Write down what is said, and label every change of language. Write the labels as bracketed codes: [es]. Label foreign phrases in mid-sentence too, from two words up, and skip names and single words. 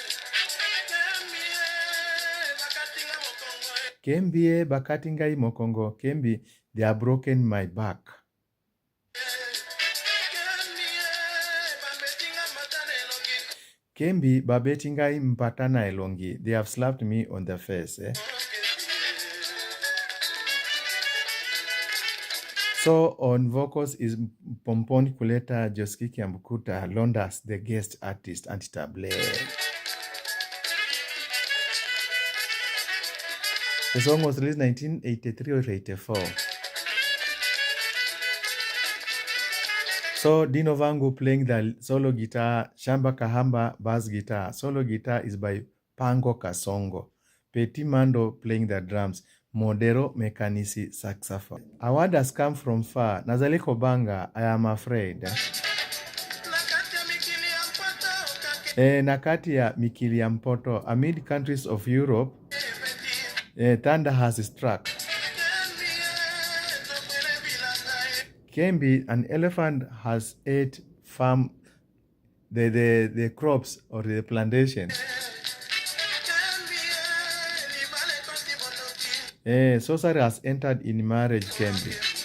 [ln] Kembi bakatingai mokongo. [en] Kembi, they have broken my back. [ln] Kembi babetingai mpatana elongi. [en] They have slapped me on the face, eh? So on vocals is Pompon Kuleta Joskiki Ambukuta Londas, the guest artist, Antitable. The song was released 1983 or 84. So Dino Vangu playing the solo guitar, Shamba Kahamba bass guitar. Solo guitar is by Pango Kasongo. Petit Mando playing the drums. Modero Mekanisi saxophone. A word has come from far. [ln] Nazaliko banga, [en] I am afraid. [ln] Nakati ya mikili ya mpoto. [en] Amid countries of Europe, thunder has struck. Kembi, an elephant has ate the crops or the plantations. Sorcery has entered in marriage, Kembi.